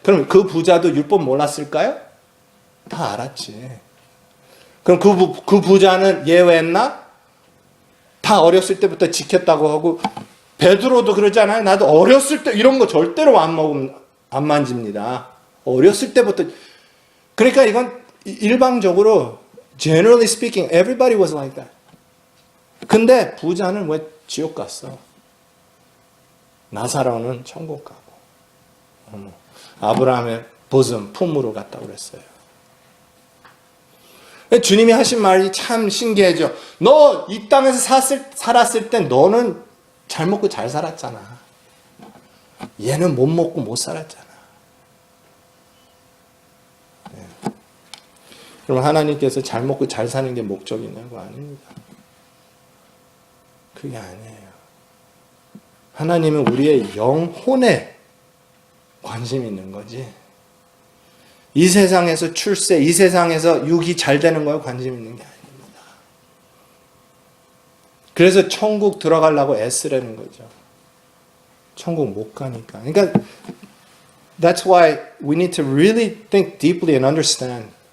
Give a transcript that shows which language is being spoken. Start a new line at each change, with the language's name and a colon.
Korean: 그럼 그 부자도 율법 몰랐을까요? 다 알았지. 그럼 그 부자는 예외했나? 다 어렸을 때부터 지켰다고 하고, 베드로도 그러잖아요. 나도 어렸을 때 이런 거 절대로 안 만집니다. 어렸을 때부터. 그러니까 이건 일방적으로
English: generally speaking everybody was like that.
Korean: 근데 부자는 왜 지옥 갔어? 나사로는 천국 가고, 아브라함의 보som 품으로 갔다고 그랬어요. 주님이 하신 말이 참 신기하죠. 너 이 땅에서 살았을 때 너는 잘 먹고 잘 살았잖아. 얘는 못 먹고 못 살았잖아. 네. 그럼 하나님께서 잘 먹고 잘 사는 게 목적이냐고? 아닙니다. 그게 아니에요. 하나님은 우리의 영혼에 관심이 있는 거지. 이 세상에서 출세, 이 세상에서 육이 잘 되는 거에 관심 있는 게 아닙니다. 그래서 천국 들어가려고 애쓰라는 거죠. 천국 못 가니까. 그러니까
English: that's why we need to really think deeply and understand.